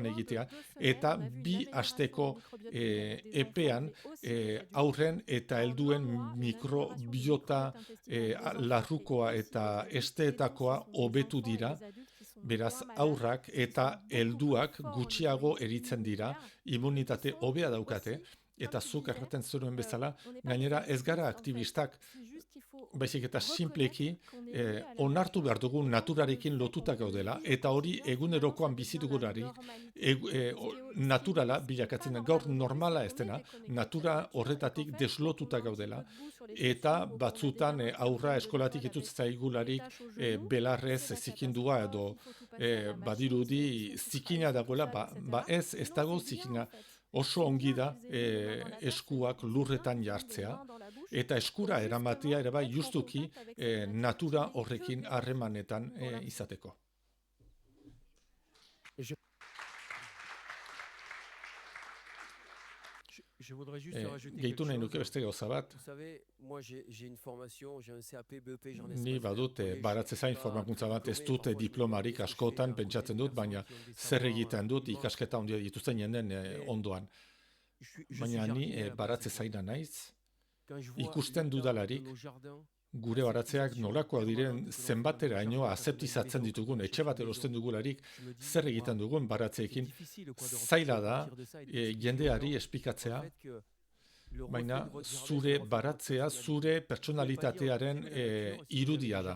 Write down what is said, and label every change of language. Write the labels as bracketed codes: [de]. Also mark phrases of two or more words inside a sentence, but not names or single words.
[eu] egitea, eta 2 asteko epean aurren eta helduen mikrobiota larrukoa eta esteetakoa hobetu dira, beraz aurrak eta helduak gutxiago eritzen dira, immunitate hobea daukate, eta zuk erraten zuen bezala, gainera ez gara aktivistak, baizik eta simpleki [fr] qu'on est lié à la [eu] onartu [fr] nature, [eu] behar dugu [fr] et [eu] naturarekin [fr] le fait [eu] lotuta [fr] qu'on [eu] gaudela, [fr] le vit [eu] eta [fr] au [eu] hori [fr] quotidien, [eu] egunerokoan [fr] finalement, [eu] bizi [fr] ça devient la [eu] dugulari [fr] normalité. [eu] naturala bilakatzen da. Gaur [fr] Pas normal [eu] normala [fr] aujourd'hui, [eu] ez [fr] c'est [eu] dena, [fr] qu'on est déconnecté de [eu] natura [fr] cette nature, et qu'en [eu] horretatik [fr] fait, [eu] deslotuta [fr] quand on [eu] gaudela, [fr] un petit peu de boue sur les [eu] eta [fr] chaussures, ou qu'on a des [eu] batzutan [fr] gamins qui [eu] aurra [fr] apprennent de [eu] eskolatik [fr] l'école [eu] itutz [fr] avec des [eu] zaigularik [fr] tâches au genou, [eu] belarrez [fr] c'est la [eu] zikindua [fr] catastrophe, [eu] edo [fr] il faut tout passer à la machine, [eu] badirudi [fr] c'est tout [eu] zikina [fr] il faut tout [eu] dagoela, [fr] faire, [eu] ba [fr] etc. [eu] ez [fr] Non, [eu] dago [fr] c'est bien, [eu] zikina. [fr] en fait. [eu] Oso [fr] C'est [eu] ongi [fr] bien [eu] da [fr] qu'ils aient mis les mains dans la poche, [eu] eskuak [fr] c'est bien [eu] lurretan [fr] qu'ils aient les [eu] jartzea, [fr] mains dans la bouche, [eu] eta [fr] pour [eu] eskura eramatea ere bai [fr] justement être en [eu] justuki [fr] contact avec cette nature [eu] natura [fr] qui n'est que [eu] horrekin [fr] bénéfique [eu] harremanetan [fr] pour la [eu] izateko. [fr] Je voudrais juste rajouter [eu] Gehitu [fr] quelque [eu] nahi nuke [fr] chose. [eu] beste gauza bat, [fr] Vous savez, moi j'ai une formation, j'ai un CAP, BEP, j'en ai [eu] ni badut baratze zain formakuntza bat, ez dut diplomarik askotan pentsatzen dut, baina zer egiten dut ikasketa handia dituzten jenden ondoan. Baina ni baratze zaina naiz, ikusten dudalarik, gure baratzeak nolakoak diren zenbateraino azeptizatzen ditugun, etxe bat erosten dugularik, zer egiten dugun baratzeekin, zaila da jendeari esplikatzea, baina zure baratzea, zure pertsonalitatearen irudia da.